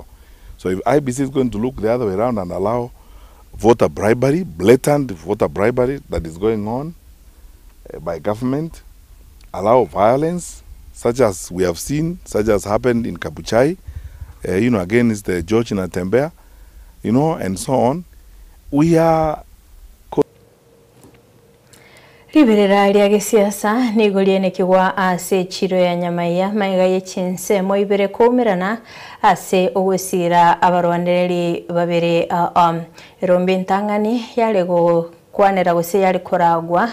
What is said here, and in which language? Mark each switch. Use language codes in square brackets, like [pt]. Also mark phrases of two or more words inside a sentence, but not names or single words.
[en] So if IBC is going to look the other way around and allow voter bribery, blatant voter bribery that is going on by government, allow violence, such as we have seen, such as happened in Kabuchai, against the George Natembeya, and so on, we are [guz] Ribirira ria gisiasa nigurie nikigwa ase chiro ya nyamaiya maiga yechinse moibere kumirana ase ogusira abarwandereri babiri Rombi Ntang'ani yarego kwanera gose yari koragwa